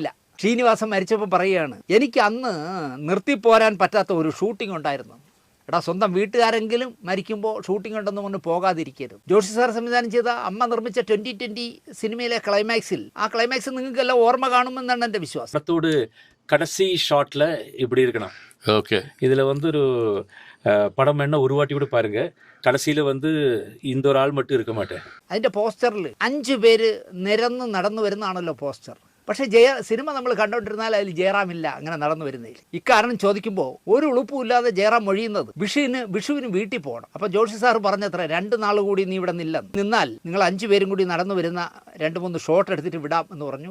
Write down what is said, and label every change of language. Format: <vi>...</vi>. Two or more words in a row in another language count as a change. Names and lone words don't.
<ml>ശ്രീനിവാസൻ മരിച്ചപ്പോൾ പറയുകയാണ്, എനിക്ക് അന്ന് നിർത്തിപ്പോരാൻ പറ്റാത്ത ഒരു ഷൂട്ടിംഗ് ഉണ്ടായിരുന്നു. എടാ, സ്വന്തം വീട്ടുകാരെങ്കിലും മരിക്കുമ്പോൾ ഷൂട്ടിംഗ് ഉണ്ടെന്ന് പറഞ്ഞ് പോകാതിരിക്കരുത്. ജോഷി സാർ സംവിധാനം ചെയ്ത അമ്മ നിർമ്മിച്ച 2020 സിനിമയിലെ ക്ലൈമാക്സിൽ, ആ ക്ലൈമാക്സ് നിങ്ങൾക്കെല്ലാം ഓർമ്മ കാണുമെന്നാണ് എൻ്റെ വിശ്വാസം.</ml> <ta>படத்தோடு கடைசி ஷாட்ல இப்படி இருக்கணும். ஓகே, இதுல வந்து ஒரு படம் என்ன ஒரு வாட்டி கூட பாருங்க, கடைசியில வந்து இந்த ஒரு ஆள் மட்டும் இருக்க மாட்டேன்.</ta> <ml>അതിൻ്റെ പോസ്റ്ററിൽ 5 പേര് നിരന്ന് നടന്നു വരുന്നതാണല്ലോ പോസ്റ്റർ. പക്ഷേ സിനിമ നമ്മൾ കണ്ടുകൊണ്ടിരുന്നാൽ അതിൽ ജയറാമില്ല അങ്ങനെ നടന്നു വരുന്നതിൽ. ഇക്കാരണം ചോദിക്കുമ്പോൾ ഒരു ഉളുപ്പുമില്ലാതെ ജയറാം മൊഴിയുന്നത് വിഷുവിന് വീട്ടിൽ പോകണം. അപ്പോൾ ജോഷി സാർ പറഞ്ഞത്ര 2 നാൾ കൂടി നീ ഇവിടെ നിന്നാൽ നിങ്ങൾ 5 പേരും കൂടി നടന്നു വരുന്ന 2-3 ഷോട്ട് എടുത്തിട്ട് വിടാം എന്ന് പറഞ്ഞു.</ml>